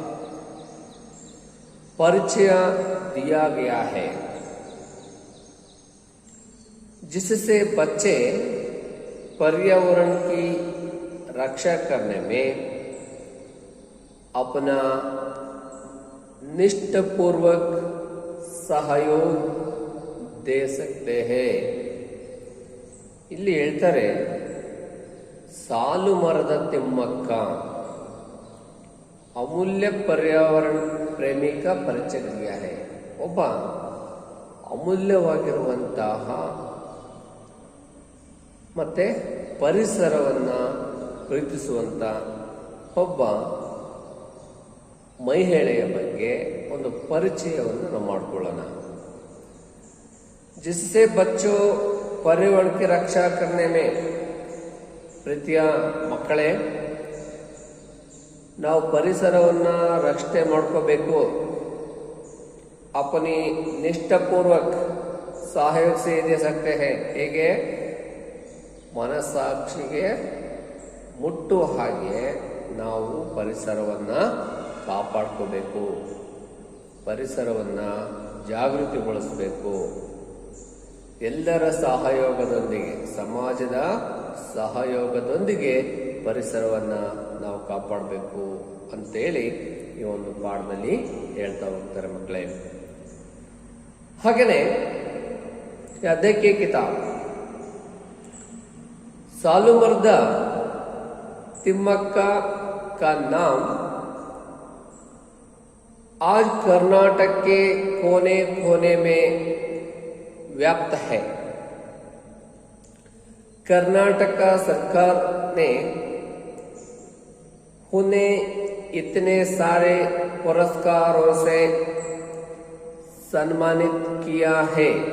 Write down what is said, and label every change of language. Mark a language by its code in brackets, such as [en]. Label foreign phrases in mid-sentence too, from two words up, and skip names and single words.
[hi] परिचय दिया गया है, जिससे बच्चे पर्यावरण की रक्षा करने में अपना निष्ठापूर्वक सहयोग दे सकते हैं. [kn] ಇಲ್ಲಿ ಹೇಳ್ತಾರೆ, ಸಾಲುಮರದ ತಿಮ್ಮಕ್ಕ [hi] अमूल्य पर्यावरण प्रेमिक परिचय दिया है. [kn] ಒಬ್ಬ ಅಮೂಲ್ಯವಾಗಿರುವಂತಹ ಮತ್ತೆ ಪರಿಸರವನ್ನು ಪ್ರೀತಿಸುವಂತ ಒಬ್ಬ ಮಹಿಳೆಯ ಬಗ್ಗೆ ಒಂದು ಪರಿಚಯವನ್ನು ನಾವು ಮಾಡಿಕೊಳ್ಳೋಣ. [hi] जिससे बच्चों पर्यावरण की रक्षा करने में, [kn] ಪ್ರೀತಿಯ ಮಕ್ಕಳೇ, ನಾವು ಪರಿಸರವನ್ನ ರಕ್ಷಣೆ ಮಾಡ್ಕೋಬೇಕು. [hi] अपनी निष्ठापूर्वक सहयोग से दे सकते हैं. [kn] ಹೇಗೆ? ಮನಸ್ಸಾಕ್ಷಿಗೆ ಮುಟ್ಟುವ ಹಾಗೆ ನಾವು ಪರಿಸರವನ್ನು ಕಾಪಾಡ್ಕೋಬೇಕು, ಪರಿಸರವನ್ನು ಜಾಗೃತಿಗೊಳಿಸಬೇಕು. ಎಲ್ಲರ ಸಹಯೋಗದೊಂದಿಗೆ, ಸಮಾಜದ ಸಹಯೋಗದೊಂದಿಗೆ ಪರಿಸರವನ್ನು ನಾವು ಕಾಪಾಡಬೇಕು ಅಂತೇಳಿ ಈ ಒಂದು ಪಾಠದಲ್ಲಿ ಹೇಳ್ತಾ ಹೋಗ್ತಾರೆ ಮಕ್ಕಳೇ. ಹಾಗೆಯೇ ಅದಕ್ಕೆ ಕಿತಾಬ್ [hi] सालुमर्दा तिम्मक्का का नाम आज कर्नाटक के कोने कोने में व्याप्त है. कर्नाटक सरकार ने उन्हें इतने सारे पुरस्कारों से सम्मानित किया है.